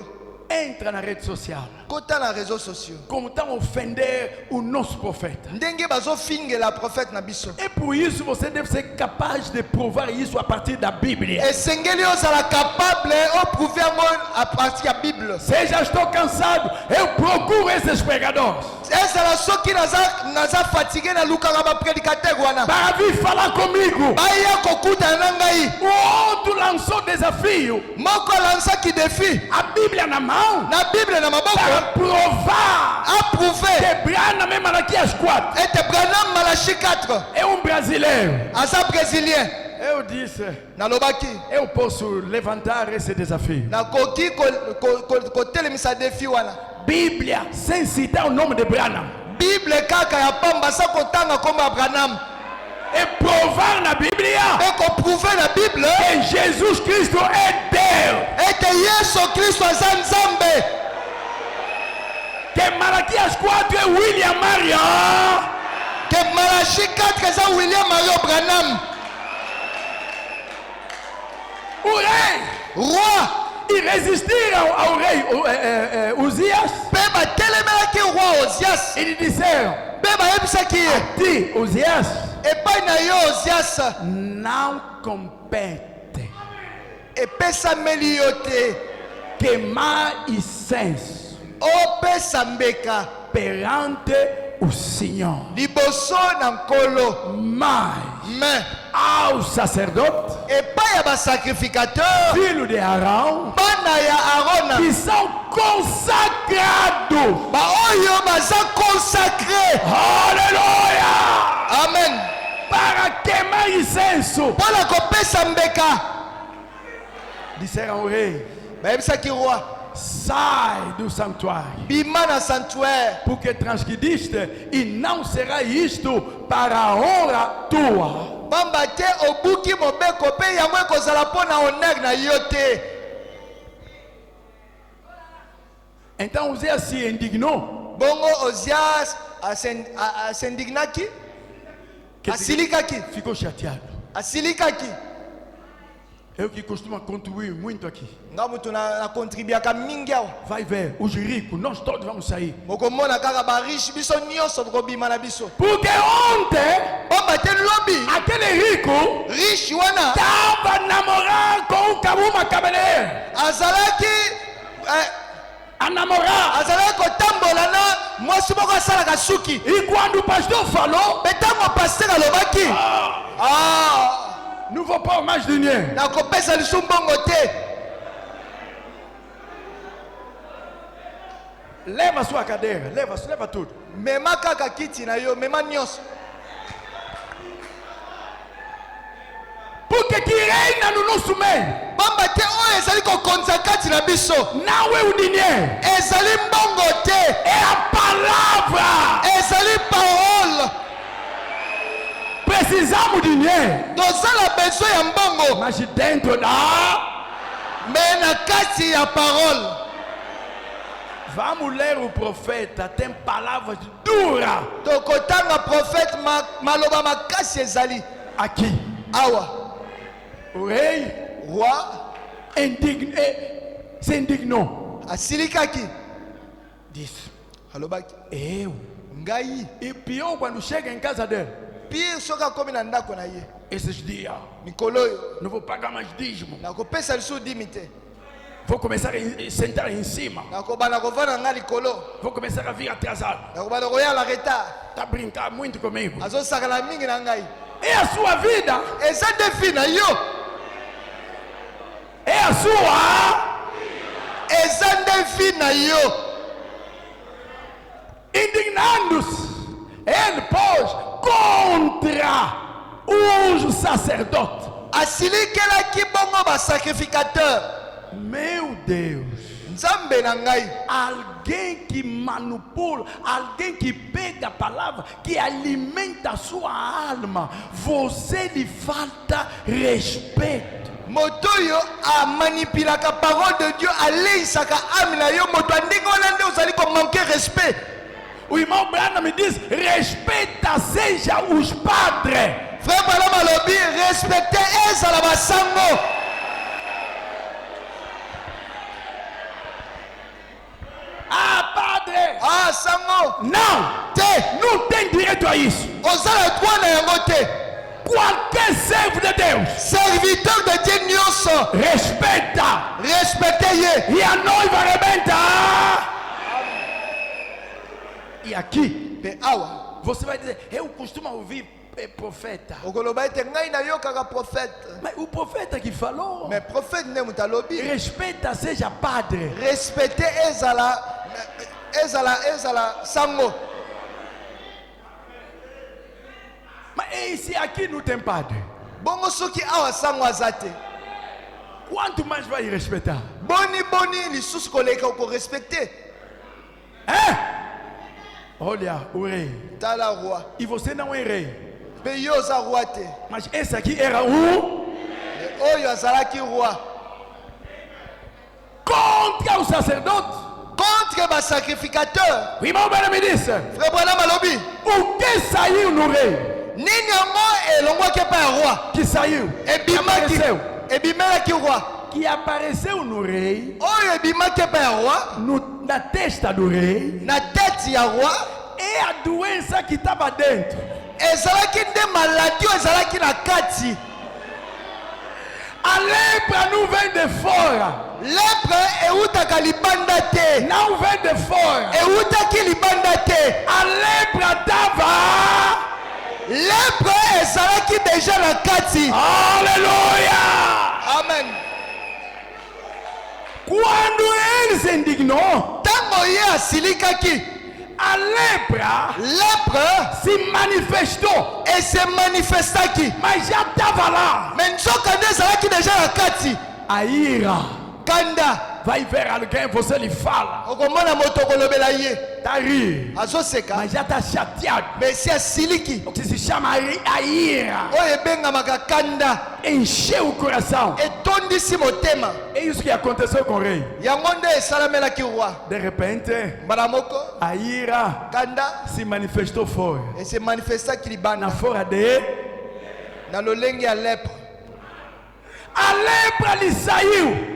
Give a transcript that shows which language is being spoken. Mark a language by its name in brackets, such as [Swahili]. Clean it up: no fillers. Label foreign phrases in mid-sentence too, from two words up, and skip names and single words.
[Lingala] lelo [Portuguese] entra na rede social [Lingala] kota na réseaux sociaux [Portuguese] como estão ofender o nosso profeta. [Lingala] ndenge bazofingela prophète na biso [Portuguese] E por isso você deve ser capaz de provar isso a partir da Bíblia. [Lingala] esengeli ozala capable oprouver yango à partir ya bible [Portuguese] Seja estou cansado, eu procuro esses pregadores [Lingala] ezala soki naza fatigué na lukaka baprédicateur wana [Portuguese] para vir falar comigo. [Lingala] baya kokutana na ngai [Portuguese] O outro lançou desafio, [Lingala] moko alansaki défi [Portuguese] a Bíblia na mão, [Lingala] na bible na [Portuguese] para [Lingala] maboko [Portuguese] provar [Lingala] aprouver [Portuguese] que Branham, mesmo aqui às 4, [Lingala] ete Branham Malachi 4 [Portuguese] é brasileiro. [Lingala] aza brésilien [Portuguese] Eu disse, [Lingala] nalobaki [Portuguese] eu posso levantar esse desafio. [Lingala] nakoki kotelemisa défi wana [Portuguese] Bíblia, sem citar o nome de Branham, [Lingala] bible kaka ya pamba sa kotanga kombo ya Branham [Portuguese] e provar na Bíblia [Lingala] e koprouver na bible [Portuguese] que Jesus Cristo é Deus. [Lingala] ete yesu kristo aza nzambe [Portuguese] Que Malaquias 4 é William Marion. [Lingala] ke Malachi 4 eza William Mario Branham [Portuguese] O rei, [Lingala] roi [Portuguese] e resistir ao rei Uzias, [Lingala] mpe batelemelaki roi Ozias [Portuguese] eles disseram: [Lingala] mpe bayebisaki ye [Portuguese] ti, Uzias, [Lingala] epai na yo Ozias [Portuguese] não compete [Lingala] epesameli yo te [Portuguese] queimar incenso [Lingala] opesa mbeka [Portuguese] perante o Senhor, [Lingala] liboso na nkolo [Portuguese] mas [Lingala] me [Portuguese] ao sacerdote, [Lingala] epai ya basacrificateur [Portuguese] filho de Arão, [Lingala] bana ya arona [Portuguese] que são consagrados. [Lingala] baoyo baza consacré [Portuguese] Aleluia! [Lingala] amen [Portuguese] Para queimar incenso. [Lingala] mpona kopesa mbeka [Portuguese] Disseram ao rei: [Lingala] bayebisaki roi [Portuguese] sai do santuário, [Lingala] bima na sanctuaire [Portuguese] porque transgrediste e não será isto para a honra tua. [Lingala] pamba te obuki mobeko mpe yango ekozala mpo na honere na yo te [Portuguese] Então Uzias se indignou. [Lingala] bongo Ozias asendignaki asilikaki [Portuguese] Ficou chateado. [Lingala] asilikaki [Portuguese] Eu que costumo contribuir muito aqui. [Lingala] nga mutu nakontribuaka mingi awa [Portuguese] Vai ver, os ricos, nós todos vamos sair. [Lingala] mokomona kaka bariche biso nyonso bokobima na biso [Portuguese] Porque ontem, [Lingala] pamba te lobi [Portuguese] aquele rico [Lingala] riche wana [Portuguese] estava namorando com o Kabuma Kabele. [Lingala] azalaki [Portuguese] A namorar. [Lingala] azalaki kotambola na mwasi moko asalaka suki [Portuguese] E quando o pastor falou, [Lingala] mpe ntango paster alobaki [Portuguese] não vou pôr mais dinheiro. [Lingala] nakopesa lisu mbongo te [Portuguese] Leva sua cadeira, leva tudo. [Lingala] mema kaka kiti na yo mema nyonso [Portuguese] Porque que reina no nosso meio [Lingala] pamba te oyo ezali kokonza kati na biso [Portuguese] não é o dinheiro, [Lingala] ezali mbongo te [Portuguese] é a palavra. [Lingala] ezali parole [Portuguese] Precisamos de dinheiro, [Lingala] tozala besoin ya mbongo [Portuguese] mas dentro da... [Lingala] me na kati ya parole [Portuguese] Vamos ler o profeta, tem palavras duras [Lingala] tokotanga prophète maloba makasi ezali [Portuguese] aqui. [Lingala] awa [Portuguese] O rei [Lingala] roi [Portuguese] se indignou. [Lingala] asilikaki [Portuguese] Disse: [Lingala] alobaki [Portuguese] eu. [Lingala] ngai [Portuguese] E pior quando chega em casa dele. [Lingala] pire soki akomi na ndako na ye [Portuguese] Esses dias, [Lingala] mikolo oyo [Portuguese] não vou pagar mais dízimo. [Lingala] nakopesa lisu dimi te [Portuguese] Vou começar a sentar em cima. [Lingala] nakobana kovanda nga likolo [Portuguese] Vou começar a vir atrasado. [Lingala] nakobana koyala retard [Portuguese] Tá brincar muito comigo. [Lingala] azosakana mingi na ngai [Portuguese] É a sua vida. [Lingala] eza defi na yo [Portuguese] É a sua. [Lingala] eza ndefi na yo [Portuguese] Indignando-se, ele pôs contra os sacerdotes. [Lingala] asilikelaki bongo basacrificateur [Portuguese] Meu Deus. [Lingala] nzambe na ngai [Portuguese] Alguém que manipula, alguém que pega a palavra, que alimenta a sua alma. Você lhe falta respeito. [Lingala] moto oyo amanipulaka [French] parole de dieu [Lingala] aleisaka ame na yo moto andenge wana nde ozali komanke respect [Portuguese] O irmão Branham me diz: respeita, seja os padres. [Lingala] frère Branham alobi respecte ezala basango Ah, sango. [Portuguese] Non. [Lingala] Te. [Portuguese] Não tem direito a isso. [Lingala] Ozala droit na yango te. [Portuguese] Qualquer servo de Deus [French] Serviteur de Dieu [Lingala] nyonso. [Portuguese] respeita. [Lingala] Respectez ye. [Portuguese] E a noiva arrebenta. E aqui, [Lingala] Pe awa. [Portuguese] você vai dizer, eu costumo ouvir profeta. [Lingala] Okoloba ete ngai nayokaka prophète. [Portuguese] Mas o profeta que falou, [French] Mais prophète [Lingala] nde mutu alobi. [Portuguese] respeita, seja padre. [Lingala] Respecter ezala sango. [Portuguese] Mas esse aqui não tem padre. [Lingala] Bongo soki awa sango aza te. [Portuguese] Quanto mais vai respeitar? [Lingala] Boni lisusu koleka okorespecte. [Portuguese] Hein? Olha, o rei. [Lingala] Tala roi. [Portuguese] E você não é rei. [Lingala] Pe yo oza roi te. [Portuguese] Mas esse aqui era [Lingala] Oyo azalaki roi. [Portuguese] contra o sacerdote. [Lingala] Contre basacrificateur. [Portuguese] O irmão Bena me disse, [Lingala] Frère Branham alobi. [Portuguese] o que saiu no rei? [Lingala] Nini yango elongwaki epai ya roi. [Portuguese] Que saiu? Que [Lingala] Ebimaki. [Portuguese] apareceu. [Lingala] Ebimelaki roi. [Portuguese] Que apareceu no rei, [Lingala] Oyo ebimaki epai ya roi. [Portuguese] na testa do rei, [Lingala] Na tete ya roi. [Portuguese] é a doença que estava dentro. [Lingala] Ezalaki nde maladi oyo ezalaki na kati. [Portuguese] A lepra não vem de fora. [Lingala] Lepre eutaka libanda te. [Portuguese] Não vem de fora. [Lingala] Eutaki libanda te. [Portuguese] A lepra estava. [Lingala] Lepre ezalaki deja na kati. [Portuguese] Aleluia! [Lingala] Amen. [Portuguese] Quando ele se indignou, [Lingala] Tango ye asilikaki. [Portuguese] a lepra [Lingala] Lepre [Portuguese] se manifestou, [Lingala] ese manifestaki. [Portuguese] mas já estava lá. [Lingala] Me nzoka nde ezalaki deja na kati. [Portuguese] A ira [Lingala] Kanda. [Portuguese] vai ver alguém, você lhe fala, [Lingala] Okomona moto okolobela ye. [Portuguese] tá rir, [Lingala] Azoseka. [Portuguese] mas já está chateado. [Lingala] Me esi asiliki. [Portuguese] O que se chama a ira [Lingala] Oyo ebengamaka kanda. [Portuguese] encheu o coração. [Lingala] Etondisi motema. [Portuguese] É isso que aconteceu com o rei. [Lingala] Yango nde esalamelaki roi. [Portuguese] De repente, [Lingala] Mbala moko. [Portuguese] a ira [Lingala] Kanda. [Portuguese] se manifestou fora, [Lingala] Ese manifestaki na libanda. [Portuguese] fora de. [Lingala] Na lolenge ya lepre. [Portuguese] A lepra lhe saiu